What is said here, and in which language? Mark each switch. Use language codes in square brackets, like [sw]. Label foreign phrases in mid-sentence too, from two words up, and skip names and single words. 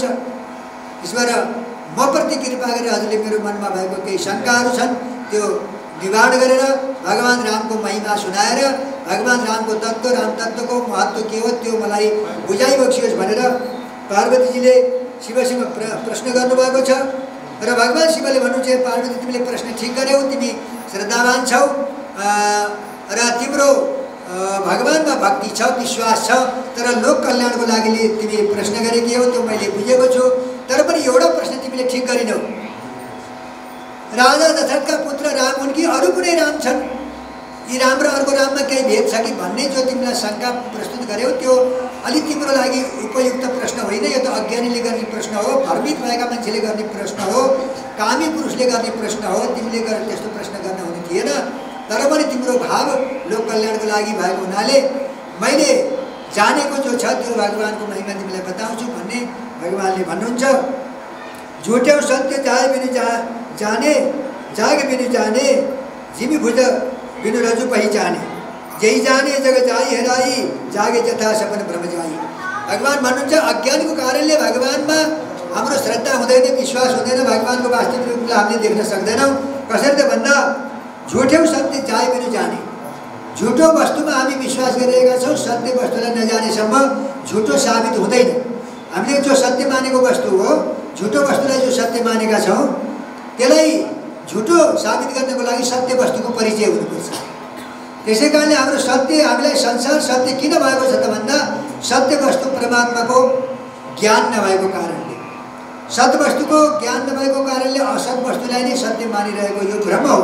[ne] त्यसो भएर म प्रति कृपा गरेर हजुरले मेरो मनमा भएको केही शङ्काहरू छन् त्यो निवारण गरेर भगवान रामको महिमा सुनाएर भगवान रामको तत्त्व, राम तत्त्वको महत्त्व के हो त्यो मलाई बुझाइबक्सियोस् भनेर पार्वतीजीले शिवसँग प्रश्न गर्नुभएको छ। र भगवान शिवले भन्नुहुन्छ पार्वती तिमीले प्रश्न ठिक गर्यौ, तिमी श्रद्धावान छौ र तिम्रो भगवानमा भक्ति छ, विश्वास छ, तर लोक कल्याणको लागि तिमी प्रश्न गरेकी हौ, त्यो मैले बुझेको छु। तर पनि एउटा प्रश्न तिमीले ठिक गरिनौ। राजा दशरथका पुत्र राम हुन् कि अरू कुनै राम छन्? यी राम र अर्को राममा केही भेद छ कि भन्ने जो तिमीलाई शङ्का प्रस्तुत गर्यौ, त्यो अलि तिम्रो लागि उपयुक्त प्रश्न होइन। यो त अज्ञानीले गर्ने प्रश्न हो, भ्रमित भएका मान्छेले गर्ने प्रश्न हो, कामी पुरुषले गर्ने प्रश्न हो। तिमीले त्यस्तो प्रश्न गर्न हुने थिएन। तर पनि तिम्रो भाव लोक कल्याणको लागि भएको हुनाले मैले जानेको जो छ त्यो भगवानको महिमा तिमीलाई बताउँछु भन्ने भगवानले भन्नुहुन्छ। [awa] झुट्याउ सत्य जाए बिनु जाने, जाग बिनु जाने, जिमी भुज बिनु रजु पहिचाने, जही जाने जग जाई हेराई, जागे जथा सपन ब्रह्म जाई। [ne] भगवान भन्नुहुन्छ अज्ञानको कारणले भगवानमा हाम्रो श्रद्धा हुँदैन, विश्वास हुँदैन, भगवानको वास्तविक रूपलाई हामीले देख्न सक्दैनौँ। कसरी त भन्दा [awa] झुट्याउ सत्य जाए बिनु जाने। [ne] झुटो वस्तुमा हामी विश्वास गरिरहेका छौँ, सत्य वस्तुलाई नजानेसम्म झुटो साबित हुँदैन। हामीले जो सत्य मानेको वस्तु हो, झुटो वस्तुलाई जो सत्य मानेका छौँ, त्यसलाई झुटो साबित गर्नको लागि सत्य वस्तुको परिचय हुनुपर्छ। त्यसै कारणले हाम्रो सत्य, हामीलाई संसार सत्य किन भएको छ त भन्दा सत्य वस्तु परमात्माको ज्ञान नभएको कारणले, सत्य वस्तुको ज्ञान नभएको कारणले असत वस्तुलाई नै सत्य मानिरहेको यो भ्रम हो।